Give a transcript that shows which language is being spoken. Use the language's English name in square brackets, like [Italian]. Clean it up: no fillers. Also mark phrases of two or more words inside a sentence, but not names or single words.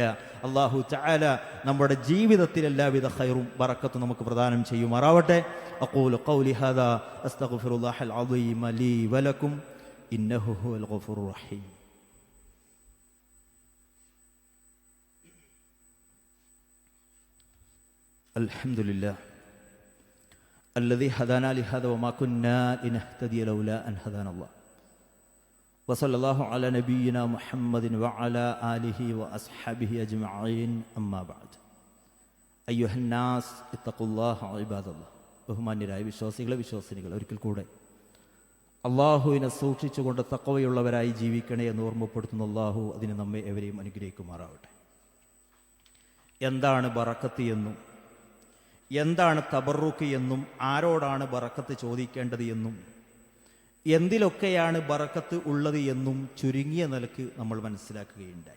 [Arabic] الله تعالى [Malayalam] നമ്മുടെ ജീവിതത്തിൽ എല്ലാവിധ ഖൈറും ബറക്കത്തും നമുക്ക് പ്രദാനം ചെയ്യുമാറാവട്ടെ. [Arabic] أقول قولي هذا أستغفر الله العظيم لي ولكم إنه هو الغفور الرحيم. അൽഹംദുലില്ലാഹ് الذي هدانا لهذا وما كنا لنهتدي لولا أن هدانا الله وصلى الله على نبينا محمد وعلى آله وأصحابه أجمعين أما بعد أيها الناس اتقوا الله عباد الله. [Malayalam] ബഹുമാന്യരായ വിശ്വാസികളെ ഒരിക്കൽ കൂടെ അള്ളാഹുവിനെ സൂക്ഷിച്ചുകൊണ്ട് തഖ്വയുള്ളവരായി ജീവിക്കണേ എന്ന് ഓർമ്മപ്പെടുത്തുന്ന അള്ളാഹു അതിന് നമ്മെ എവരെയും അനുഗ്രഹിക്കുമാറാവട്ടെ. എന്താണ് ബറക്കത്ത് എന്നും എന്താണ് തബറുക്ക് എന്നും ആരോടാണ് ബറക്കത്ത് ചോദിക്കേണ്ടത് എന്നും എന്തിലൊക്കെയാണ് ബറക്കത്ത് ഉള്ളത് എന്നും ചുരുങ്ങിയ നിലക്ക് നമ്മൾ മനസ്സിലാക്കുകയുണ്ടായി.